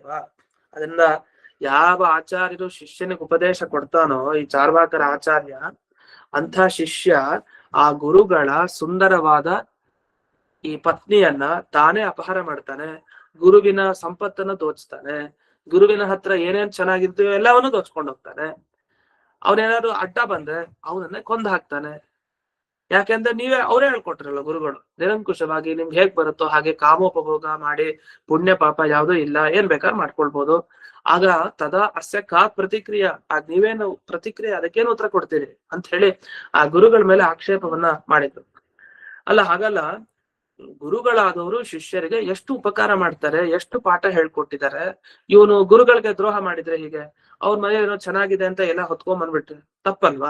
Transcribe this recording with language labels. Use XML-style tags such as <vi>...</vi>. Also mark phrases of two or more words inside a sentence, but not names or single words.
<kn>ಅದರಿಂದ ಯಾವ ಆಚಾರ್ಯರು ಶಿಷ್ಯನಿಗೆ ಉಪದೇಶ ಕೊಡ್ತಾನೋ, ಈ ಚಾರ್ವಾಕರ ಆಚಾರ್ಯ, ಅಂಥ ಶಿಷ್ಯ ಆ ಗುರುಗಳ ಸುಂದರವಾದ ಈ ಪತ್ನಿಯನ್ನ ತಾನೇ ಅಪಹಾರ ಮಾಡ್ತಾನೆ, ಗುರುವಿನ ಸಂಪತ್ತನ್ನ ದೋಚ್ತಾನೆ, ಗುರುವಿನ ಹತ್ರ ಏನೇನ್ ಚೆನ್ನಾಗಿರ್ತೀವೋ ಎಲ್ಲವನ್ನೂ ದೋಚ್ಕೊಂಡು ಹೋಗ್ತಾನೆ. ಅವನೇನಾದ್ರು ಅಡ್ಡ ಬಂದ್ರೆ ಅವನನ್ನೇ ಕೊಂದು ಹಾಕ್ತಾನೆ. ಯಾಕೆಂದ್ರೆ ಅವರೇ ಹೇಳ್ಕೊಟ್ರಲ್ಲ ಗುರುಗಳು, ನಿರಂಕುಶವಾಗಿ ನಿಮ್ಗೆ ಹೇಗ್ ಬರುತ್ತೋ ಹಾಗೆ ಕಾಮೋಪಭೋಗ ಮಾಡಿ ಪುಣ್ಯ ಪಾಪ ಯಾವ್ದೂ ಇಲ್ಲ, ಏನ್ ಬೇಕಾದ್ರೂ ಮಾಡ್ಕೊಳ್ಬೋದು. ಆಗ</kn> <sa>ತದಾ ಅಸ್ಯ ಕಾ ಪ್ರತಿಕ್ರಿಯೆ,</sa> <kn>ಆಗ ನೀವೇನು ಪ್ರತಿಕ್ರಿಯೆ, ಅದಕ್ಕೇನು ಉತ್ತರ ಕೊಡ್ತೀರಿ ಅಂತ ಹೇಳಿ ಆ ಗುರುಗಳ ಮೇಲೆ ಆಕ್ಷೇಪವನ್ನ ಮಾಡಿದ್ರು. ಅಲ್ಲ, ಹಾಗಲ್ಲ, ಗುರುಗಳಾದವರು ಶಿಷ್ಯರಿಗೆ ಎಷ್ಟು ಉಪಕಾರ ಮಾಡ್ತಾರೆ, ಎಷ್ಟು ಪಾಠ ಹೇಳ್ಕೊಟ್ಟಿದ್ದಾರೆ. ಇವನು ಗುರುಗಳಿಗೆ ದ್ರೋಹ ಮಾಡಿದ್ರೆ ಹೀಗೆ, ಅವ್ರ ಮನೆಯೇನೋ ಚೆನ್ನಾಗಿದೆ ಅಂತ ಎಲ್ಲ ಹೊತ್ಕೊಂಡ್ ಬಂದ್ಬಿಟ್ರೆ ತಪ್ಪಲ್ವಾ?</kn>